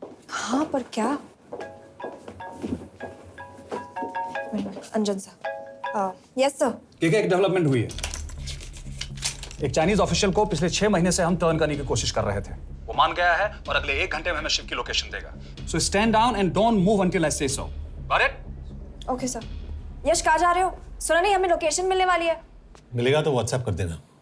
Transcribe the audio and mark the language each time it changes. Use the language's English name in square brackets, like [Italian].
[Hindi] हाँ, पर क्या? अंजन सर। Yes sir. एक डेवलपमेंट हुई है। एक चाइनीज ऑफिशियल को पिछले 6 महीने से हम टर्न करने की कोशिश कर रहे थे। वो मान गया है और अगले 1 घंटे में हमें शिव की लोकेशन देगा। [English] So stand down and don't move until I say so. Got it? [Hindi] Okay sir. यश कहाँ जा रहे हो? सुना नहीं हमें लोकेशन मिलने वाली है। मिलेगा तो व्हाट्सएप कर देना।